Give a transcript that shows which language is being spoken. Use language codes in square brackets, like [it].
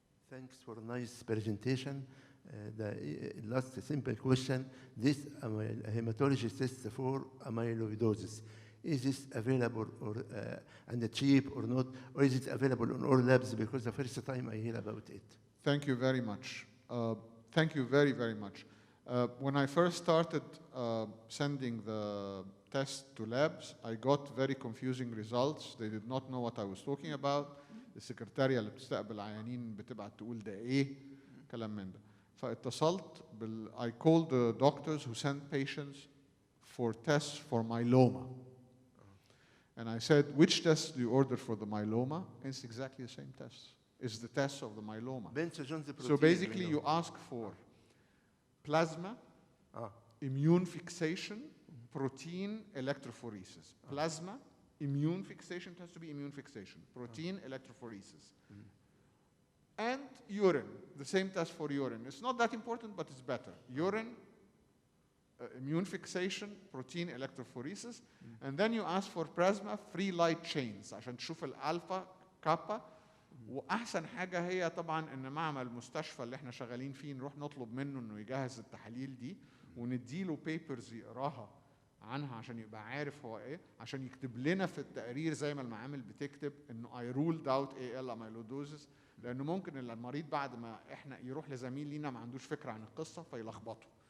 [en] Thanks for a nice presentation. The last simple question, this hematology test for amyloidosis, is this available or and cheap or not, or is it available on all labs? Because the first time I hear about it. Thank you very much. Thank you very, very much. When I first started sending the test to labs, I got very confusing results. They did not know what I was talking about. [ar] السكرتارية اللي بتستقبل عيانين بتبعت تقول ده ايه كلام من ده. فاتصلت [en] I called the doctors who sent patients for tests for myeloma. And I said, which test do you order for the myeloma? And it's exactly the same test. It's the test of the myeloma. So basically you ask for plasma, immune fixation, protein, electrophoresis. Plasma, immune fixation, it has to be immune fixation. Protein, electrophoresis. And urine, the same test for urine. It's not that important, but it's better. Urine, immune fixation, protein, electrophoresis. And then you ask for plasma free light chains [ar] عشان تشوف الألفا كابا واحسن حاجه هي طبعا ان معمل المستشفى اللي احنا شغالين فيه نروح نطلب منه انه يجهز التحاليل دي ونديله بيبرز يقراها عنها عشان يبقى عارف هو ايه، عشان يكتب لنا في التقرير زي ما المعامل بتكتب انه [en] I ruled out AL amyloidosis، [ar] لانه ممكن المريض بعد ما احنا يروح لزميل لينا ما عندوش فكره عن القصه فيلخبطه.